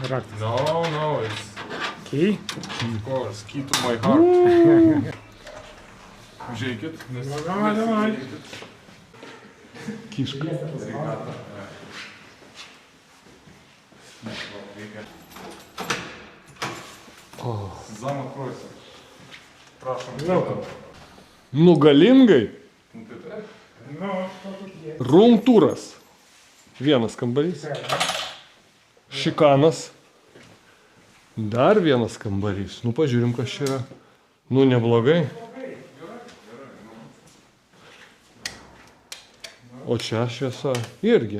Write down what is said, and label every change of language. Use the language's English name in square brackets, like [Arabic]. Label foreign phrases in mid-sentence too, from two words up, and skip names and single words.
[Lithuanian] Raktas. [English] No, it's Key? of course, key to my heart. [Lithuanian] Užeikit, nes... [Russian] Давай. [Lithuanian] Kiška. [Russian] Замок просит. [Lithuanian] Prašom. Nu galingai. [Russian] Ну, что тут есть? [Lithuanian] Rūmtūras. Vienas kambarys. Šikanas. Dar vienas kambarys. Nu pažiūrim, kas čia yra. Nu neblogai. O čia šviesa irgi.